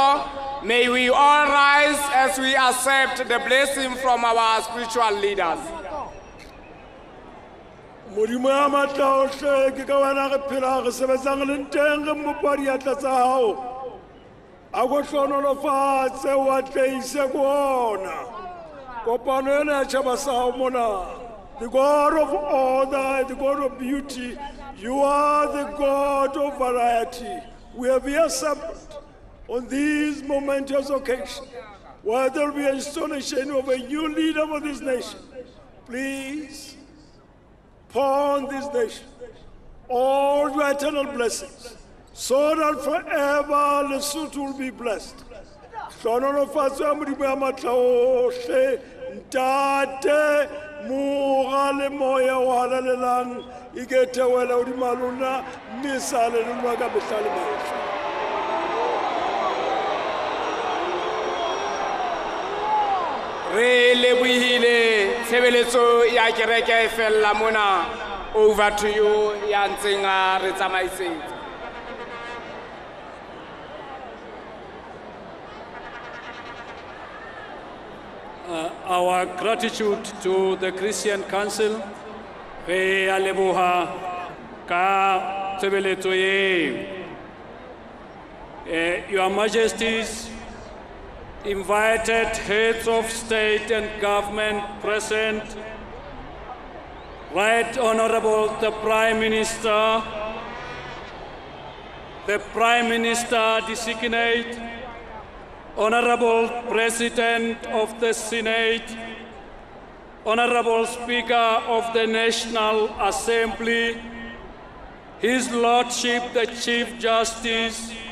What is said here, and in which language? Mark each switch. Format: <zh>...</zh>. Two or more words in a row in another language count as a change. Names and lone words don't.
<en>May we all rise as we accept the blessing from our spiritual leaders.</en> <st>modimo ya matlaohle ke ka wena re phela re sebetsang le nteng re mmopa diatla tsa hao a go hlonolofatse wa tleise ko ona kopano ena ya tšhaba sa hao mona.</st> <en>The God of order, the God of beauty, you are the God of variety. We have here assembled on this momentous occasion where there will be an installation of a new leader for this nation. Please pour on this nation all your eternal blessings so that forever Lesotho will be blessed.</en> <st>Hlonolofatso ya modimo ya matla ohle, ntate moga le moya o halalelang e ke theohela hodima lona mme sa halelelwa ka mehla le mehla. Re lebohile tshebeletso ya kereke e fella mona.</st> <en>Over to you</en> <st>ya ntseng a re tsamaisetsa.</st> <en>Our gratitude to the Christian Council.</en> <st>Re a leboha ka tshebeletso ye.</st> <en>Your Majesties, invited heads of state and government present, Right Honorable the Prime Minister designate, Honorable President of the Senate, Honorable Speaker of the National Assembly, His Lordship the Chief Justice,</en>